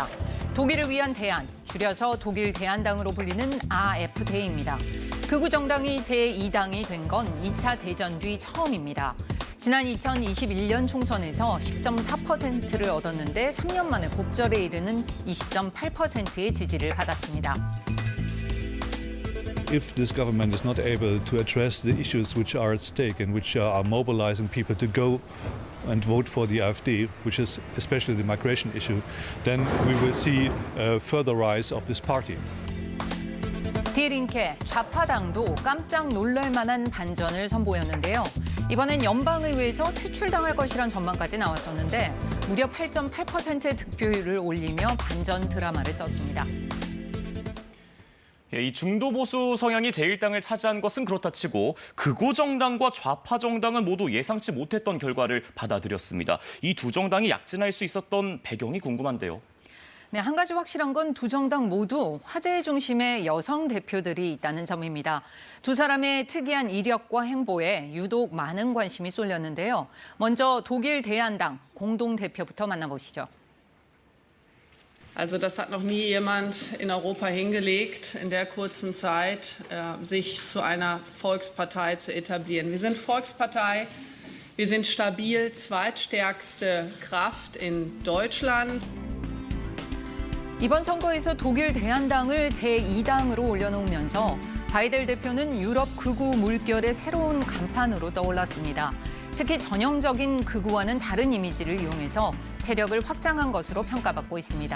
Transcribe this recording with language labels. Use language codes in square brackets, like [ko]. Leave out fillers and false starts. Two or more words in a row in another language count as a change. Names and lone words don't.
[ko] 독일을 위한 대안, 줄여서 독일 대안당으로 불리는 AfD입니다. 극우 정당이 제2당이 된 건 2차 대전 뒤 처음입니다. 지난 2021년 총선에서 10.4%를 얻었는데 3년 만에 곡절에 이르는 20.8%의 지지를 받았습니다. [en] If this government is not able to address the issues which are at stake and which are mobilizing people to go and vote for the AfD, which is especially the migration issue, then we will see a further rise of this party. [de] Die Linke, [ko] 좌파당도 깜짝 놀랄 만한 반전을 선보였는데요. 이번엔 연방의회에서 퇴출당할 것이란 전망까지 나왔었는데 무려 8.8%의 득표율을 올리며 반전 드라마를 썼습니다. 이 중도 보수 성향이 제1당을 차지한 것은 그렇다 치고 극우 정당과 좌파 정당은 모두 예상치 못했던 결과를 받아들였습니다. 이 두 정당이 약진할 수 있었던 배경이 궁금한데요. 네, 한 가지 확실한 건 두 정당 모두 화제의 중심에 여성 대표들이 있다는 점입니다. 두 사람의 특이한 이력과 행보에 유독 많은 관심이 쏠렸는데요. 먼저 독일 대안당 공동대표부터 만나보시죠. [de] Also das hat noch nie jemand in Europa hingelegt, in der kurzen Zeit sich zu einer Volkspartei zu etablieren. Wir sind Volkspartei, wir sind stabil, zweitstärkste Kraft in Deutschland. [ko] 이번 선거에서 독일 대안당을 제2당으로 올려놓으면서 바이델 대표는 유럽 극우 물결의 새로운 간판으로 떠올랐습니다. 특히 전형적인 극우와는 다른 이미지를 이용해서 세력을 확장한 것으로 평가받고 있습니다.